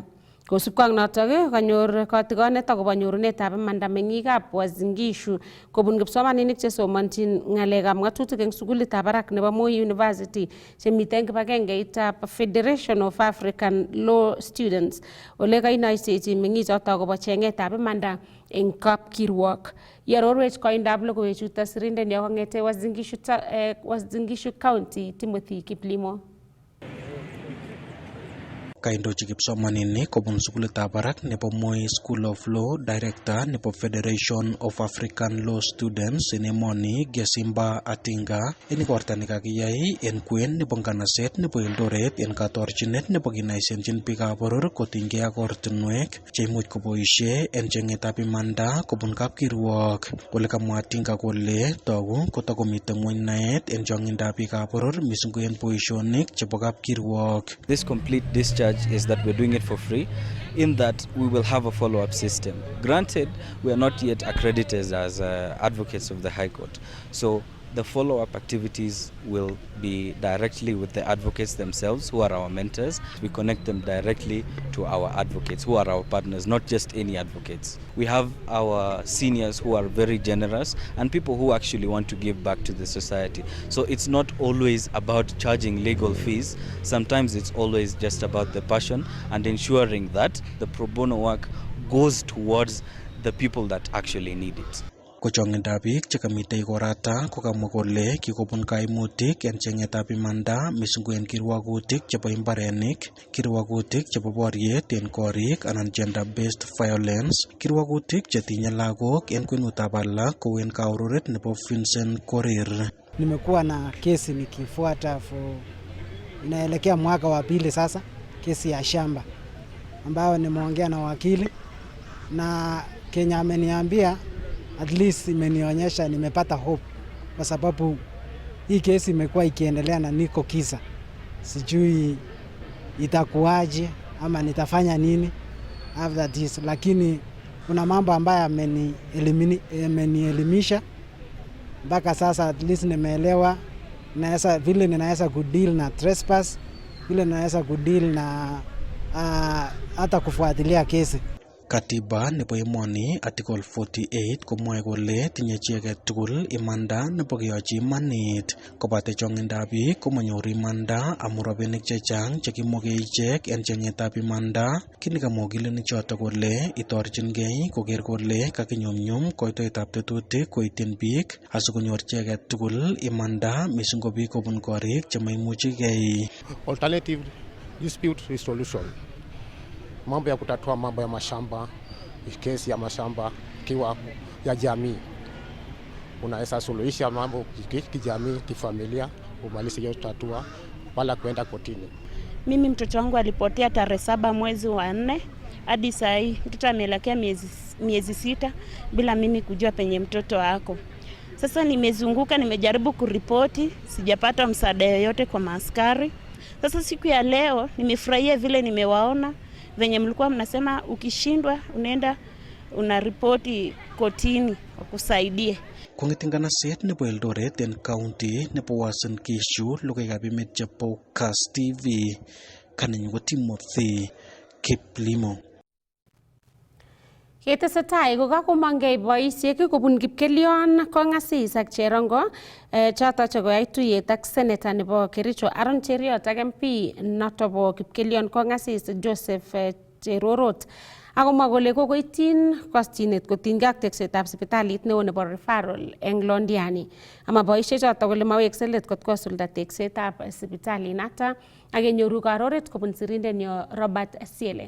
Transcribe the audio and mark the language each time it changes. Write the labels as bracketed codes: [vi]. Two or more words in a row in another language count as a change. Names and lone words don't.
[kln] Kosubkei ak notok kanyor kotikonet akobo nyorunetab imanda meng'ikab Uasin Gishu kobun kipsomaninik chesomonjin ng'alekab ng'atutik eng sukulitab barak nebo Moi University chemiten kibagengeitab Federation of African Law Students ole kainoisechi meng'ichoto akobo cheng'etab imanda eng kapkirwok. Iarorwech koindab logoiwechuto sirindenyo kong'ete Uasin Gishu County Timothy Kiplimo. Kaindochi kipsomaninik kobun sukulitab barak nebo Moi School of Law, Director nebo Federation of African Law Students en emoni Gesimba Atinga en igorta nekakiyai en kwen nebo nganaset nebo Eldoret en katorchinet nebo kinaisenjin biikab boror kotinygei ak ortinwek cheimuch koboisie en cheng'etab imanda kobun kapkirwok. Ole kamwa Atinga kole togu kotakomite ng'wony naet en chong'indab biikab boror mising ko en boisionik chebo kapkirwok. [en] This complete discharge is that we're doing it for free, in that we will have a follow-up system. Granted, we are not yet accredited as advocates of the High Court, so the follow-up activities will be directly with the advocates themselves, who are our mentors. We connect them directly to our advocates, who are our partners, not just any advocates. We have our seniors who are very generous and people who actually want to give back to the society. So it's not always about charging legal fees. Sometimes it's always just about the passion and ensuring that the pro bono work goes towards the people that actually need it. [kln] Kochong'indab biik chekamite ikorata kokamwa kole kikobun kaimutik en cheng'etab imanda mising ko en kirwagutik chebo imbarenik, kirwagutik chebo boriet en korik anan [en] gender based violence, [kln] kirwagutik chetinye lagok en kwenutab alak kou en kaururet nebo Vincent Korir. [sw] Nimekuwa na kesi nikifuata inaelekea mwaka wa pili sasa, kesi ya shamba ambayo nimeongea na wakili na Kenya ameniambia [en] at least [sw] imenionyesha nimepata hope kwa sababu hii kesi imekuwa ikiendelea na niko kisa. Sijui itakuwaje ama nitafanya nini [en] after this, [sw] lakini kuna mambo ambayo amenielimisha mpaka sasa [en] at least [sw] nimeelewa vile ninaweza kudeal na trespass, vile ninaweza kudeal na hata kufuatilia kesi. [kln] Katiba nebo emoni Article 48 komwoe kole tinye chi age tugul imanda nebo keyochi imanit kobate chong'indab biik komanyoru imanda amu rabinik chechang chekimoke ichek en cheng'etab imanda. Kini kamwa okilinichoto kole itorchingei koker kole kakinyumnyum koitoetab tetutik koityin biik asikonyor chi age tugul imanda mising ko biik kobun korik chemaimuchigei. [en] Alternative dispute resolution, [sw] mambo ya kutatua mambo ya mashamba, kesi ya mashamba kiwa ya jamii, unaweza suluhisha mambo kijamii, kifamilia, umalize hiyo tatua wala kwenda kotini. Mimi mtoto wangu alipotea tarehe 7 mwezi wa 4 hadi saa hii mtoto ameelekea miezi 6 bila mimi kujua penye mtoto wako. Sasa nimezunguka, nimejaribu kuripoti, sijapata msaada yoyote kwa maaskari. Sasa siku ya leo nimefurahia vile nimewaona venye mlikuwa mnasema ukishindwa unaenda unaripoti kotini wakusaidie. [kln] Kong'eten nganaset nebo Eldoret en county nebo Uasin Gishu, logoiwekab emet chebo Kass TV, kanenyu ko Timothy Kiplimo. Ketesetai kokakomongei boisiek kobun Kipkelion Kong'asis ak Cherongo choto chekoyai tuyet ak Senator nebo Kericho Aaron Cheriot ak MP noto bo Kipkelion Kong'asis Joseph Cherorot akomwa kole kokoityin koschinet kotinygei ak teksetab sipitalit neo nebo referral eng Londiani ama boisiek choto kole mawekse let kot kosulda teksetab sipitalinoto ak kenyoru karoret kobun sirindenyo Robert Siele.